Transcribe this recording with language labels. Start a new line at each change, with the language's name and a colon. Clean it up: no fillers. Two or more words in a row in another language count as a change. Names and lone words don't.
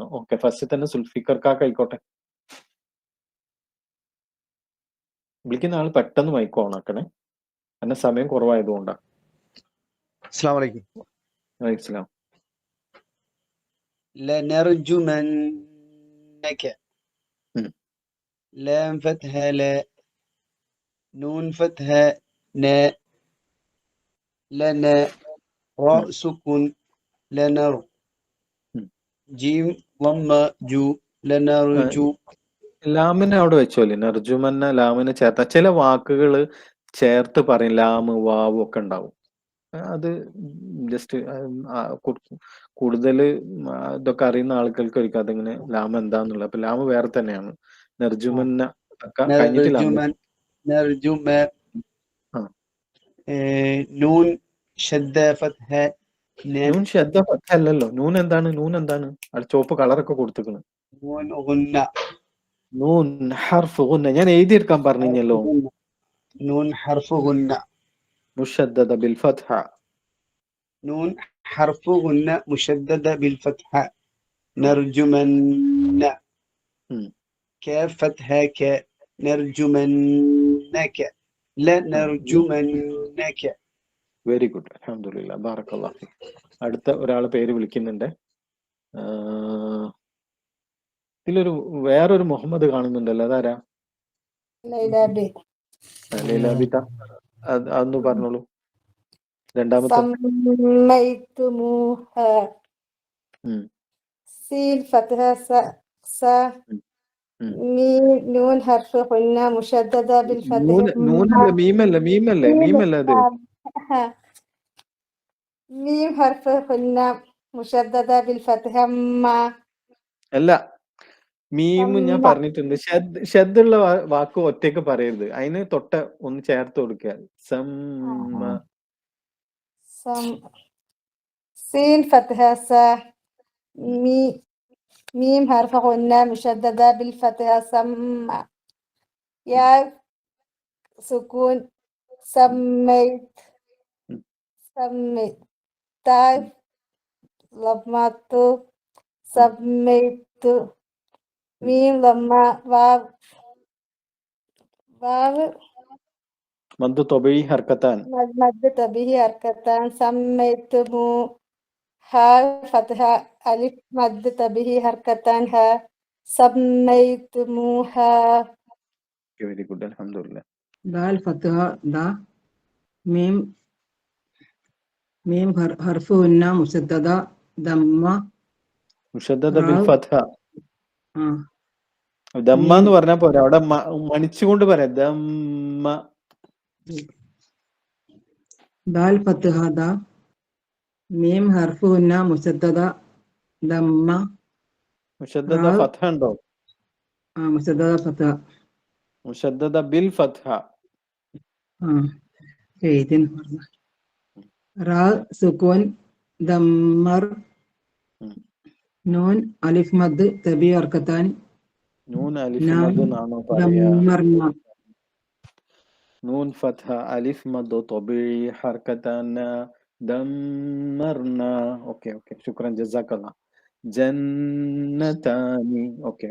Malayalam: ഓക്കെ, ഫസ്റ്റ് തന്നെ സുൽഫിക്കർ കാക്ക ആയിക്കോട്ടെ. വിളിക്കുന്ന ആൾ പെട്ടെന്ന്
English: mic on
Malayalam: ആക്കണേ, കാരണം സമയം കുറവായതുകൊണ്ടാണ്.
Arabic: السلام عليكم. وعليكم سلام. لنرجمنك ഉം. لام فتحة لا نون فتحة نا لنا راء سكون لنر ഉം. جيم ضمة جو لنرجو
Malayalam: ലാമിനെ അവിടെ വെച്ചോല്ലേ, നർജുമന്ന ലാമിനെ ചേർത്ത ചില വാക്കുകൾ ചേർത്ത് പറയും,
Arabic: لام واو
Malayalam: ഒക്കെ ഉണ്ടാവും. അത് ജസ്റ്റ് കൂടുതൽ ഇതൊക്കെ അറിയുന്ന ആൾക്കാർക്ക് അതിങ്ങനെ ലാം എന്താന്നുള്ളത്. അപ്പൊ ലാമ് വേറെ തന്നെയാണ്. നർജുമന്ന കഴിഞ്ഞിട്ട് ലാം.
Arabic: نرجم ആ نون شدة فتحة
Malayalam: നൂൻ ശബ്ദ അല്ലല്ലോ. നൂൻ എന്താണ്? അവിടെ ചുവപ്പ് കളറൊക്കെ കൊടുത്തിക്കണ്.
Arabic: نون غنة نون حرف غنة
Malayalam: ഞാൻ എഴുതിയെടുക്കാൻ പറഞ്ഞല്ലോ.
Arabic: نون حرف غنة مشددة بالفتح. نون حرف غنة مشددة بالفتحة نرجمن ഉം. كاف فتحة ك نرجمنك لا نرجمنك
English: very good,
Arabic: الحمد لله، بارك الله فيك.
Malayalam: അടുത്ത ഒരാളെ പേര് വിളിക്കുന്നുണ്ട്. ഇതിലൊരു വേറൊരു മുഹമ്മദ് കാണുന്നുണ്ടല്ലോ, അതാരാ? ലൈലാബിത്ത. അതൊന്ന് പറഞ്ഞോളൂ. രണ്ടാമത്തെ
Arabic: سميتموها ഉം. سين فتحة س ഉം. ഉം. ميم نون حرف غنة مشددة بالفتح
Malayalam: നൂനല്ല, മീമല്ല അത്.
Arabic: ميم حرف غنة مشددة بالفتح ما
Malayalam: അല്ല, മീം ഞാൻ പറഞ്ഞിട്ടുണ്ട്. ഷദ്ദുള്ള വാക്ക് ഒറ്റയ്ക്ക് പറയരുത്, അതിന് തൊട്ട ഒന്ന് ചേർത്ത് കൊടുക്കുക.
Arabic: സമ്മ. سين فتحة س ميم حرف غنة مشددة بالفتح سما يا سكون سميت تاء ضمة سميت ميم ضمة واو مد طبيعي حركتان. مد به حركتان سميتمو ها فتحة ألف مد به حركتان ها سميتموها
English: very good, അൽഹംദുലില്ലാ.
Arabic: دال فتحة دا ميم ميم حرف هنا مسددة ضمة مشددة بالفتح. آه
Malayalam: ദമ്മ എന്ന് പറഞ്ഞാൽ പോരാ, അവിടെ മണിച്ചുകൊണ്ട് പറയാം. ദമ്മ.
Arabic: دال فتحة دا ميم حرف هنا مسددة ضمة مشددة فتحة
Malayalam: ഉണ്ടോ?
Arabic: مسددة فتحة مشددة بالفتح. إيدين را سكون دمر نون ألف مد تبي حركتان نون ألف نعم
Malayalam: മദ് എന്നാണോ പറയാ?
Arabic: دمرنا نون فتحة ألف مد طبيعي حركتان دمرنا. ഓക്കെ, شكرا، جزاك الله. جنتان. ഓക്കെ.